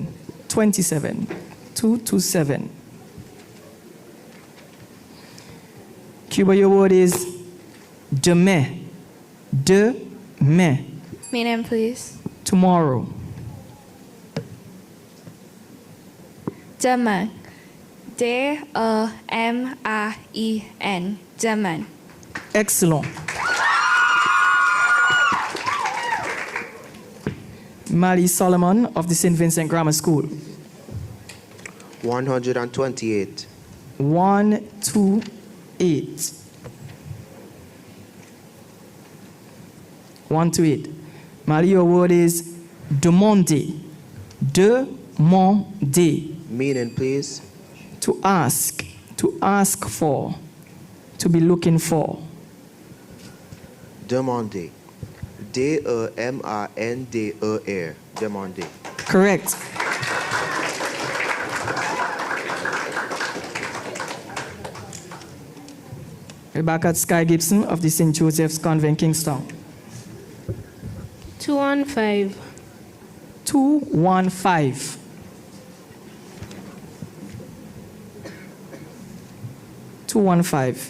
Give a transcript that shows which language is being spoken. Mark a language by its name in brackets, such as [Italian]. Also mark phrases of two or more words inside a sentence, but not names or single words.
[English] 27. 227. Cuba, your word is demain. Demain. Meaning, please. Tomorrow. Demain. D-E-M-A-I-N. Demain. Excellent. Mali Solomon of the St. Vincent Grammar School. 128. 128. 128. Mali, your word is demander. Demander. Meaning, please. To ask for, to be looking for. Demander. D-E-M-A-N-D-E-R. Demander. Correct. We're back at Sky Gibson of the St. Joseph's Convent, Kingstown. 215. 215. 215.